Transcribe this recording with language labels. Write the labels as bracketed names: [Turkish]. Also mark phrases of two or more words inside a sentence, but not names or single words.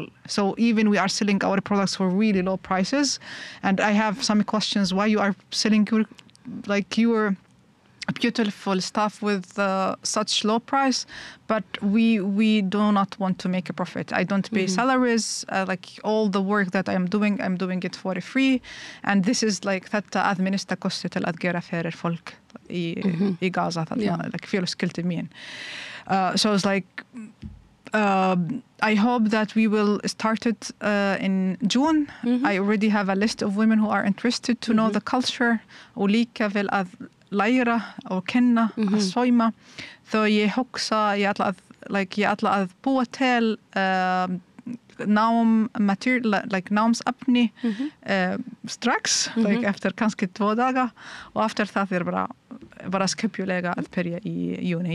[English] So even we are selling our products for really low prices, and I have some questions why you are selling your beautiful stuff with such low price, but we do not want to make a profit. I don't pay salaries, all the work that I'm doing it for free, and this is [Icelandic] þetta að minnsta kosti til að gera fyrir fólk í Gaza, félagsskyldi mín. [English] So it's I hope that we will start it in June. I already have a list of women who are interested to know the culture, [Icelandic] og líka vel að læra og kenna að sauma. Þó ég hugsa, ég ætla að búa til námsefni strax, eftir kannski 2 daga, og eftir það bara skipulega að byrja í júni.